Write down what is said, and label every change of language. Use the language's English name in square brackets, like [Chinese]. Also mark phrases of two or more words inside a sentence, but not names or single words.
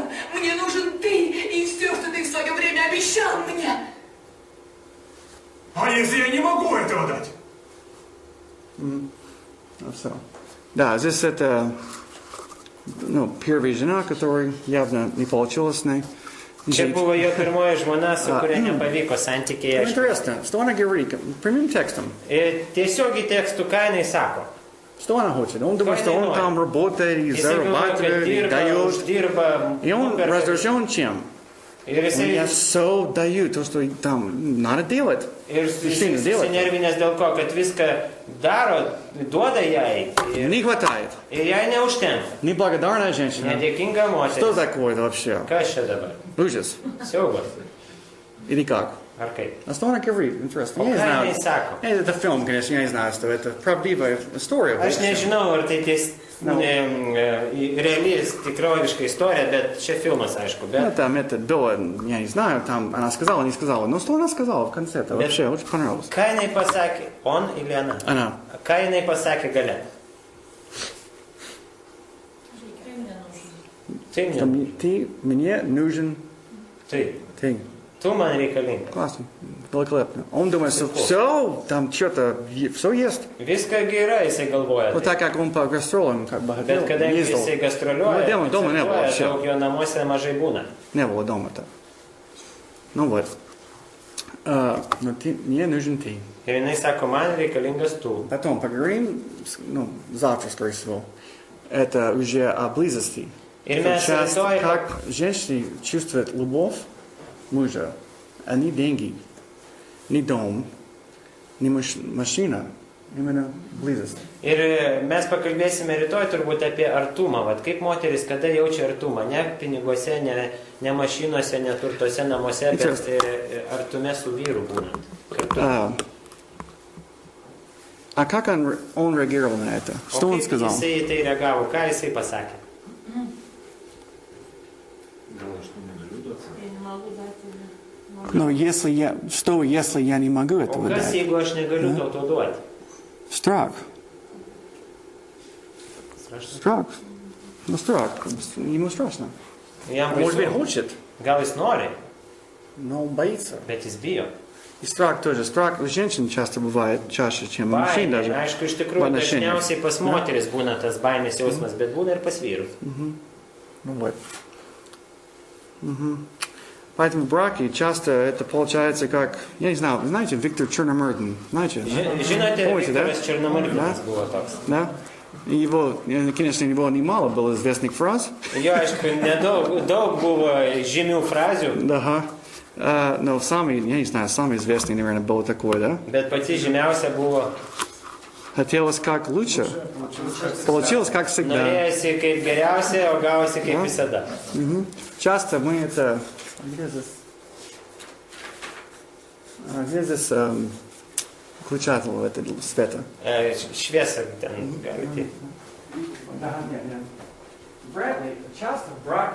[Russian] Мне нужен ты и все, что ты в свое время обещал мне. А если я не могу этого дать? Все. Да, здесь это, первая жена, которая явно не получилось с ней. [Lithuanian] Čia buvo jo pirmoji žmona, su kuria nepavyko santykiai. [Russian] Интересно, что она говорит? Прямым текстом. [Lithuanian] Tiesiogiai tekstų, ką jinai sako. [Russian] Что она хочет? Он думает, что он там работает и зарабатывает, и дает. И он раздражен чем? Я все даю, то, что там надо делать. [Lithuanian] Ir susinervinęs dėl ko, kad viską daro, duoda jai. [Russian] Не хватает. [Lithuanian] Ir jai neužtenka. [Russian] Неблагодарная женщина. [Lithuanian] Nedėkinga moteris. [Russian] Что такое это вообще? [Lithuanian] Kas čia dabar? [Russian] Ужас. [Lithuanian] Siaubas. [Russian] Или как? [Lithuanian] Ar kaip? [Russian] А что она говорит? Интересно. Я не [Lithuanian] Ką [Russian] знаю. [Lithuanian] jinai sako? [Russian] Это фильм, конечно, я не знаю, что это правдивая история. [Lithuanian] Aš nežinau, ar tai reali, tikroviška istorija, bet čia filmas, aišku. Bet... [Russian] Там это было, я не знаю, там она сказала, не сказала. Но что она сказала в конце? Это вообще очень понравилось. [Lithuanian] Ką jinai pasakė? [Russian] On или она? Она. [Lithuanian] Ką jinai pasakė gale? [Russian] Ты мне нужен. Ты. [Lithuanian] Tu man reikalinga. [Russian] Классно. Великолепно. Он думает, что все, там что-то, все есть. [Lithuanian] Viską gerai, jisai galvoja. [Russian] Вот так как он по гастролям как бы [Lithuanian] Bet kadangi jisai gastroliuoja, [Russian] дома не было вообще. [Lithuanian] daug jo namuose mažai būna. [Russian] Не было дома-то. Ну вот. Но мне нужен ты. [Lithuanian] Ir jinai sako, man reikalingas tu. [Russian] Потом поговорим, завтра, скорее всего. Это уже о близости. [Lithuanian] Ir mes rytoj... [Russian] Как женщины чувствуют любовь мужа, а не деньги, не дом, не машина, именно близость. [Lithuanian] Ir mes pakalbėsime rytoj turbūt apie artumą. Vat kaip moteris, kada jaučia artumą. Ne piniguose, ne mašinose, ne turtose namuose, bet artume su vyru būnant. [Russian] А как он реагировал на это? Что он сказал? [Lithuanian] Jisai tai reagavo, ką jisai pasakė? [Russian] Но если я не могу этого дать? [Lithuanian] Kas, jeigu aš negaliu tau to duoti? [Russian] Страх. Страх. Страх. Ему страшно. Может быть, хочет. [Lithuanian] Gal jis nori, [Russian] но он боится. [Lithuanian] Bet jis bijo. [Russian] И страх тоже. Страх у женщин часто бывает чаще, чем у мужчин даже. [Lithuanian] Aišku, iš tikrųjų, dažniausiai pas moteris būna tas baimės jausmas, bet būna ir pas vyrus. [Russian] Ну вот. Поэтому в браке часто это получается как, я не знаю, знаете, Виктор Черномырдин, знаете? [Lithuanian] Žinote, Viktoras Černomyrdinas buvo toks. [Russian] Да? И его, конечно, у него немало было известных фраз. [Lithuanian] Jo, aišku, daug buvo žymių frazių. [Russian] Да. Но самый, я не знаю, самый известный, наверное, был такой, да? [Lithuanian] Bet pati žymiausia buvo... [Russian] Хотелось как лучше, получилось как всегда. [Lithuanian] Norėjosi kaip geriausia, o gavosi kaip visada. [Russian] Часто мы это... Где здесь включатель света? [Lithuanian] Šviesa ten gali būti. [Russian] Брэдли часто в браке.